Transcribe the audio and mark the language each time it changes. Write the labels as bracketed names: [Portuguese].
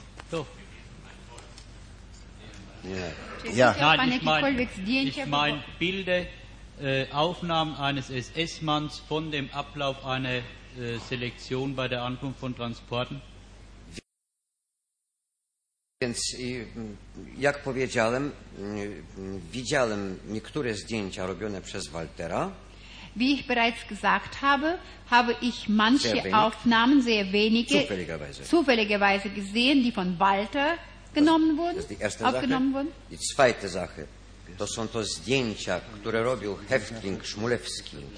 [German] Doch. Ja. Ja. Nein, ich meine Bilder, Aufnahmen eines SS-Manns von dem Ablauf einer Selektion bei der Ankunft von Transporten. [Polish] Więc jak powiedziałem, widziałem niektóre zdjęcia robione przez Waltera. [German] Wie ich bereits gesagt habe, habe ich manche Aufnahmen, sehr wenige, zufälligerweise gesehen, die von Walter genommen wurden, aufgenommen wurden. Die zweite Sache, das sind die [Polish] zdjęcia, które robił [German] Häftling Szmulewski.